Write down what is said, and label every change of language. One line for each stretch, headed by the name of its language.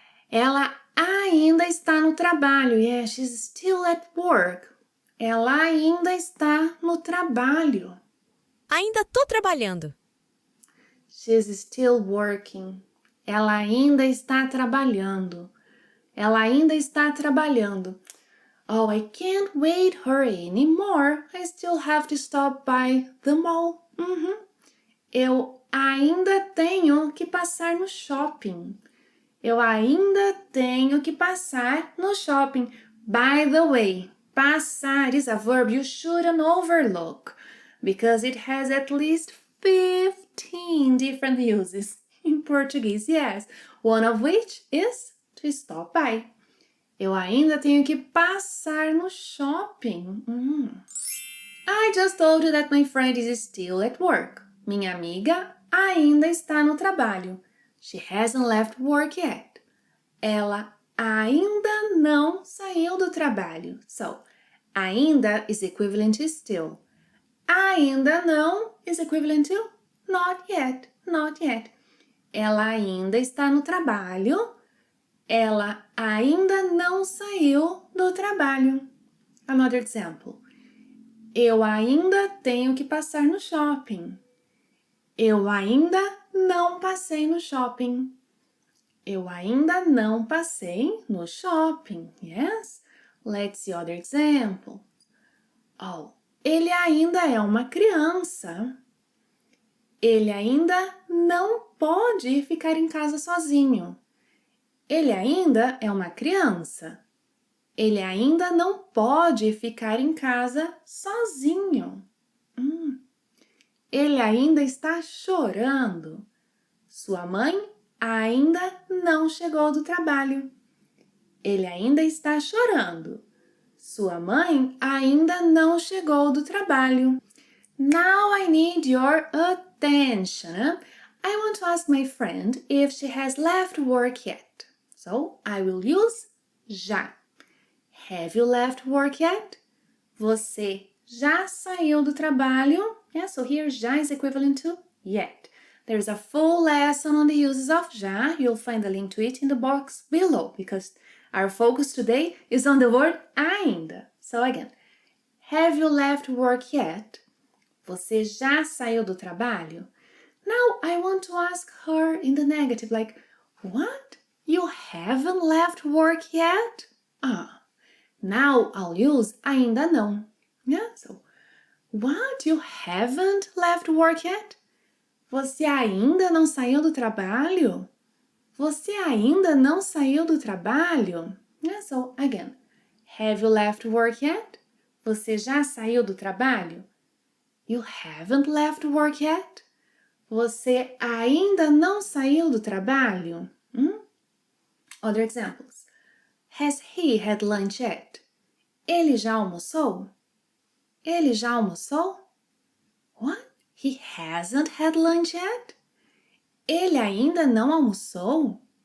Portuguese: Ela ainda está no trabalho.
English: Yeah, she's still at work.
Portuguese: Ela ainda está no trabalho. Ainda tô trabalhando.
English: She's still working.
Portuguese: Ela ainda está trabalhando. Ela ainda está trabalhando.
English: Oh, I can't wait her anymore. I still have to stop by the mall.
Portuguese: Eu ainda tenho que passar no shopping. Eu ainda tenho que passar no shopping.
English: By the way, passar is a verb you shouldn't overlook because it has at least 15 different uses in Portuguese, yes, one of which is to stop by.
Portuguese: Eu ainda tenho que passar no shopping.
English: I just told you that my friend is still at work.
Portuguese: Minha amiga ainda está no trabalho.
English: She hasn't left work yet.
Portuguese: Ela ainda não saiu do trabalho.
English: So, ainda is equivalent to still. Ainda não is equivalent to not yet, not yet.
Portuguese: Ela ainda está no trabalho. Ela ainda não saiu do trabalho.
English: Another example.
Portuguese: Eu ainda tenho que passar no shopping. Eu ainda não passei no shopping. Eu ainda não passei no shopping. Yes?
English: Let's see other example.
Portuguese: Oh, ele ainda é uma criança. Ele ainda não pode ficar em casa sozinho. Ele ainda é uma criança. Ele ainda não pode ficar em casa sozinho. Ele ainda está chorando. Sua mãe ainda não chegou do trabalho. Ele ainda está chorando. Sua mãe ainda não chegou do trabalho.
English: Now I need your attention. I want to ask my friend if she has left work yet. So I will use já. Have you left work yet?
Portuguese: Você já saiu do trabalho?
English: Yeah, so here já is equivalent to yet. There's a full lesson on the uses of já. You'll find the link to it in the box below because our focus today is on the word ainda. So again, have you left work yet?
Portuguese: Você já saiu do trabalho?
English: Now I want to ask her in the negative, like, what? You haven't left work yet? Now I'll use ainda não. Yeah, so, what? You haven't left work yet?
Portuguese: Você ainda não saiu do trabalho? Você ainda não saiu do trabalho?
English: Yeah, so, again, have you left work yet?
Portuguese: Você já saiu do trabalho?
English: You haven't left work yet?
Portuguese: Você ainda não saiu do trabalho?
English: Other examples. Has he had lunch yet?
Portuguese: Ele já almoçou? Ele já almoçou?
English: What? He hasn't had lunch yet?
Portuguese: Ele ainda não almoçou?